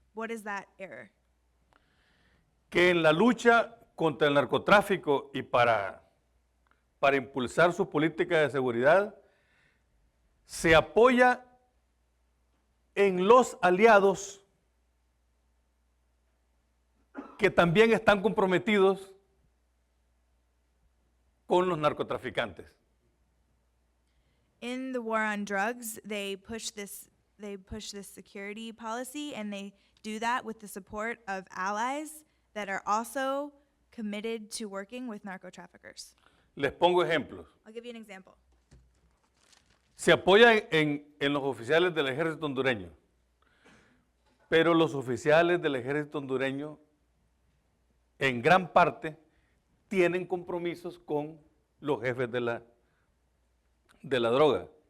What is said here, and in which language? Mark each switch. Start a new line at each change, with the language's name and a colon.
English: What is that error?
Spanish: Que en la lucha contra el narcotráfico y para impulsar su política de seguridad, se apoya en los aliados que también están comprometidos con los narcotraficantes.
English: In the war on drugs, they push this security policy, and they do that with the support of allies that are also committed to working with narco traffickers.
Spanish: Les pongo ejemplos.
English: I'll give you an example.
Spanish: Se apoya en los oficiales del ejército hondureño, pero los oficiales del ejército hondureño en gran parte tienen compromisos con los jefes de la droga.